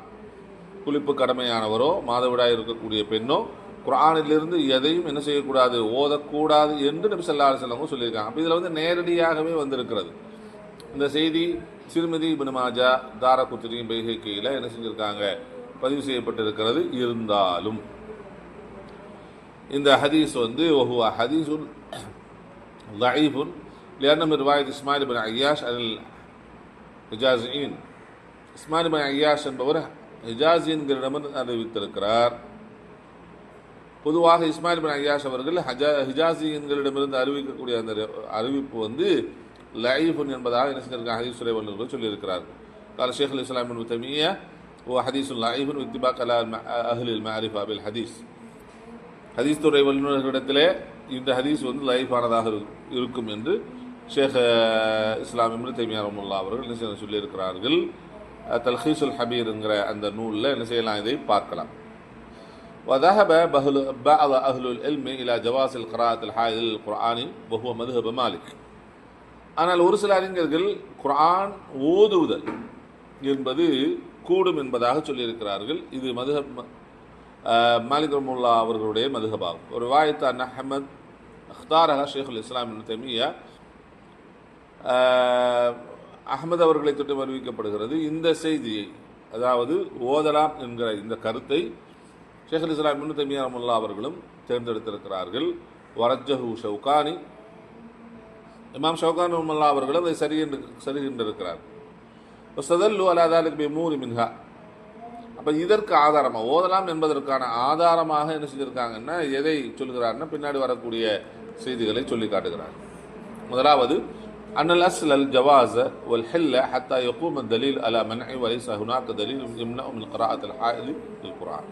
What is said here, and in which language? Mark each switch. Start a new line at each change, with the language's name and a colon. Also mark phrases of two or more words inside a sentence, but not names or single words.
Tamil: குளிப்பு கடமையானவரோ மாதவிடாய் இருக்கக்கூடிய பெண்ணோ குர்ஆனிலிருந்து எதையும் என்ன செய்யக்கூடாது, ஓதக்கூடாது என்று நபி
Arabic: صلى الله عليه وسلم
Tamil: சொல்லியிருக்காங்க. அப்போ இதில் நேரடியாகவே வந்திருக்கிறது. இந்த செய்தி திர்மிதி, இப்னு மாஜா, தாரகுத்னி, பைஹகியில் என்ன செஞ்சிருக்காங்க, பதிவு செய்யப்பட்டிருக்கிறது. இருந்தாலும் இந்த ஹதீஸ்
Arabic: وهو حديث ضعيفٌ لأن من رواية إسماعيل بن عياش عن الحجازيين.
Tamil: இஸ்மாயில் பின் ஐயாஷ் என்பவர் ஹிஜாஸியன்களிடமிருந்து அறிவித்திருக்கிறார். பொதுவாக இஸ்மாயில் பின் ஐயாஷ் அவர்கள் ஹிஜாஸியன்களிடமிருந்து அறிவிக்கக்கூடிய அந்த அறிவிப்பு லைஃபுன் என்பதாக என்ன செஞ்சிருக்காங்க, ஹதீஸ் துறை வல்லுநர்கள் சொல்லியிருக்கிறார்கள்.
Arabic: قال شيخ الإسلام ابن تيمية هو حديث ضعيف واتفاق على أهل المعرفة بالحديث.
Tamil: ஹதீஸ் துறை வல்லுநர்களிடத்திலே இந்த ஹதீஸ் லைஃபானதாக இருக்கும் என்று ஷேக் இஸ்லாம் இப்னு தய்மிய்யா ரஹ்மத்துல்லாஹி அவர்கள் என்ன சொல்லியிருக்கிறார்கள். தல்ஹீஸுல் ஹபீர்ங்கிற அந்த நூலில் என்ன செய்யலாம், இதை பார்க்கலாம்.
Arabic: وذهب بعض أهل العلم إلى جواز القراءة الحائض للقرآن وهو مذهب مالك.
Tamil: ஆனால் ஒரு சில அறிஞர்கள் குர்ஆன் ஓதுதல் என்பது கூடும் என்பதாக சொல்லியிருக்கிறார்கள். இது மதுஹப் மாலிக் ரஹ்மத்துல்லாஹி அவர்களுடைய மதுஹபாகும்.
Arabic: ஒரு رواية عن أحمد اختارها شيخ الإسلام ابن تيمية,
Tamil: அஹ்மத் அவர்களை தொட்டு அறிவிக்கப்படுகிறது. இந்த செய்தியை, அதாவது ஓதலாம் என்கிற இந்த கருத்தை ஷேகுல் இஸ்லாம் இப்னு தய்மிய்யா ரஹ்மத்துல்லாஹி அவர்களும் தேர்ந்தெடுத்திருக்கிறார்கள். வரஜ்ஜஹு ஷௌகானி, இமாம் ஷௌகானி ரஹ்மத்துல்லாஹி அவர்களும் அதை சரி என்றிருக்கிறார்.
Arabic: واستدل على ذلك بأمور منها.
Tamil: அப்போ இதற்கு ஆதாரமாக, ஓதலாம் என்பதற்கான ஆதாரமாக என்ன செஞ்சிருக்காங்கன்னா, எதை சொல்கிறாருன்னா பின்னாடி வரக்கூடிய செய்திகளை சொல்லி காட்டுகிறார்.
Arabic: முதலாவது, أن الأصل الجواز والحل حتى يقوم دليل على منع وليس هناك دليل يمنع من قراءة الحائض بالقرآن.